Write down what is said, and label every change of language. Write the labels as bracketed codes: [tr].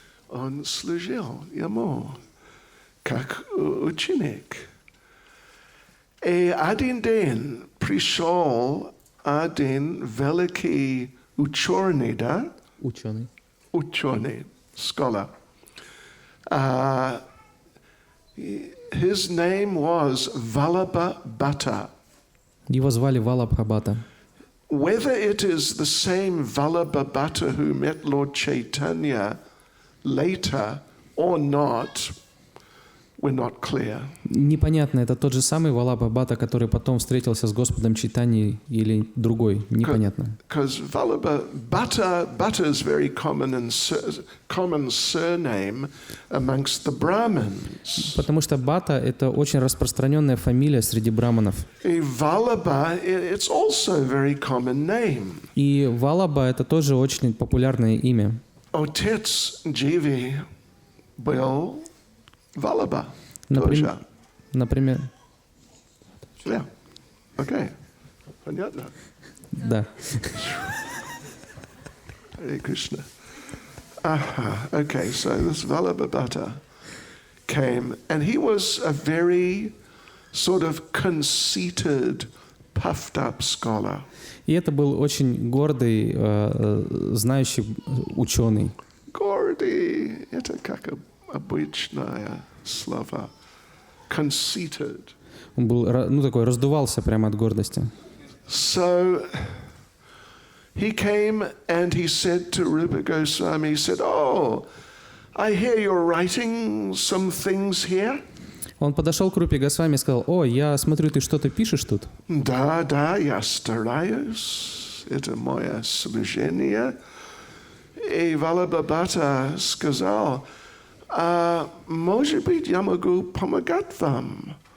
[ru] Он служил ему, как ученик. И один день пришел один великий ученый, да? Ученый, [en] scholar. His name was Vallabha Bhatta. [ru] Его звали Валабха-бхатта. [en] Whether it is the same Vallabha Bhatta who met Lord Chaitanya later or not, we're not clear. [ru] Непонятно, это тот же самый Валабха-бхатта, который потом встретился с Господом Чайтаньей, или другой, непонятно. [en] Because Vallabha Bhatta is very common surname amongst the Brahmins. [ru] Потому что Бхатта — это очень распространенная фамилия среди браманов. [en] И Vallabha, it's also a very common name. [ru] И Валаба — это тоже очень популярное имя. Отец Дживи был Vallabha. Например. [en] Yeah. Okay. [ru] Понятно. Да. [sa] Hare Krishna. [en] Okay, so this Vallabha Bhatta came, and he was a very sort of conceited puffed up scholar. [ru] И это был очень гордый, знающий ученый. Гордый, это как обычное слово. [en] Conceited. [ru] Он был, такой, раздувался прямо от гордости. [en] So he came and he said to Rupa Goswami, he said, "Oh, I hear you're writing some things here." [ru] Он подошел к Рупе Госвами и сказал: «О, я смотрю, ты что-то пишешь тут?» Да, я стараюсь. Это мое служение. И Валабхабхата сказал: может быть, я могу помогать вам.